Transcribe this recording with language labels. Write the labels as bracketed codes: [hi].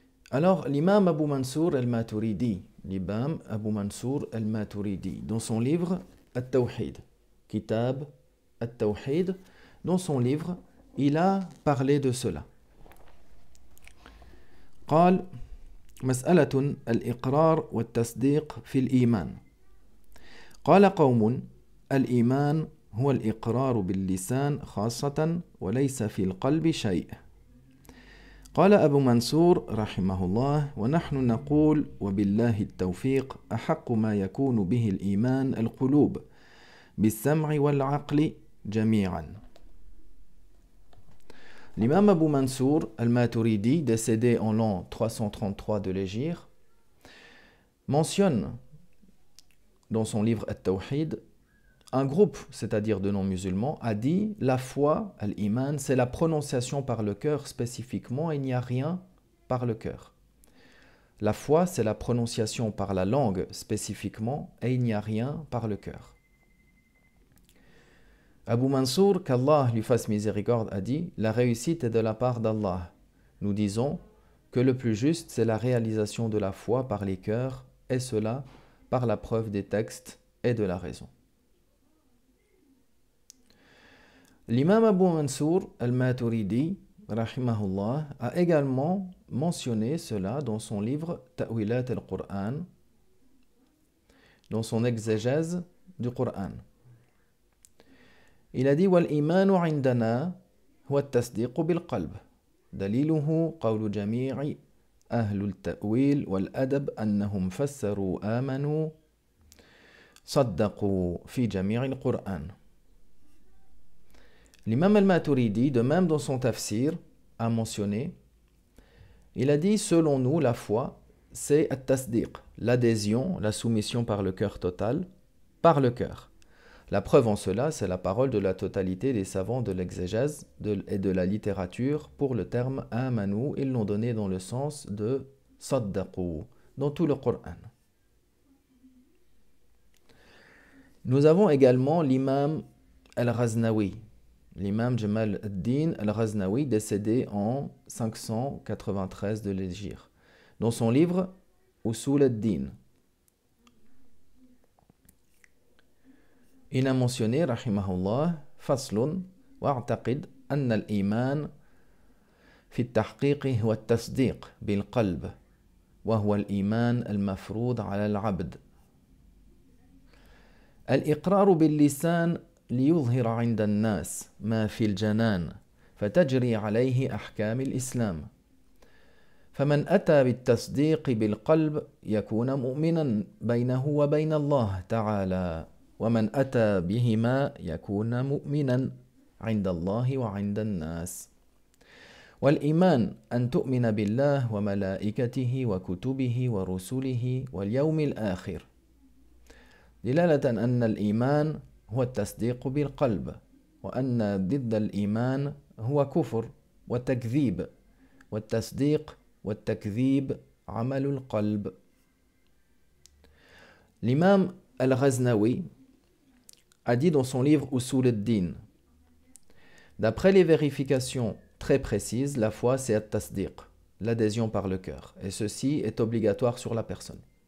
[fr] Alors, l'imam Abu Mansour al-Maturidi, dans son livre At-Tawhid, Kitab At-Tawhid, dans son livre, il a parlé de cela. [ar] قال مسألة الإقرار والتصديق في الإيمان. قال قوم الإيمان هو الإقرار باللسان خاصة وليس في القلب شيء. قال أبو منصور رحمه الله ونحن نقول وبالله التوفيق أحق ما يكون به الإيمان القلوب بالسمع والعقل جميعا. [fr] L'imam Abu Mansour al-Maturidi, décédé en l'an 333 de l'Hégire, mentionne dans son livre At-Tawhid, un groupe, c'est-à-dire de non-musulmans, a dit la foi, al-iman, c'est la prononciation par le cœur spécifiquement, et il n'y a rien par le cœur. La foi, c'est la prononciation par la langue spécifiquement, et il n'y a rien par le cœur. Abu Mansour, qu'Allah lui fasse miséricorde, a dit la réussite est de la part d'Allah. Nous disons que le plus juste, c'est la réalisation de la foi par les cœurs, et cela par la preuve des textes et de la raison. L'imam Abu Mansour al-Maturidi, rahimahullah, a également mentionné cela dans son livre Ta'wilat al-Qur'an, dans son exégèse du Qur'an. Il a dit [ar] وَالْإِيمَانُ عِنْدَنَا هُوَ التَّصْدِيقُ بِالْقَلْبِ دليله قول جميع أهل التأويل والأدب أنهم فسروا آمنوا صدقوا في جميع القرآن. [fr] L'imam al-Maturidi, de même dans son tafsir, a mentionné, il a dit selon nous la foi c'est at-tasdiq, l'adhésion, la soumission par le cœur total, par le cœur. La preuve en cela, c'est la parole de la totalité des savants de l'exégèse et de la littérature pour le terme amanu. Ils l'ont donné dans le sens de saddaqu, dans tout le Coran. Nous avons également l'imam al-Ghaznawi, l'imam Jamal ad-Din al-Ghaznawi, décédé en 593 de l'Hégire. Dans son livre Usul ad-Din, il a mentionné, [ar] rahimahullah, faslun wa'taqid anna al-iman في التحقيق هو التصديق بالقلب وهو الإيمان المفروض على العبد. الإقرار باللسان ليظهر عند الناس ما في الجنان فتجري عليه أحكام الإسلام. فمن أتى بالتصديق بالقلب يكون مؤمنا بينه وبين الله تعالى، ومن أتى بهما يكون مؤمنا عند الله وعند الناس. والإيمان أن تؤمن بالله وملائكته وكتبه ورسله واليوم الآخر، دلالة أن الإيمان هو التصديق بالقلب، وأن ضد الإيمان هو كفر وتكذيب، والتصديق والتكذيب عمل القلب. [fr] L'imam al-Ghaznawi a dit dans son livre Usul ad-Din, d'après les vérifications très précises, la foi c'est at-tasdiq, l'adhésion par le cœur, et ceci est obligatoire sur la personne.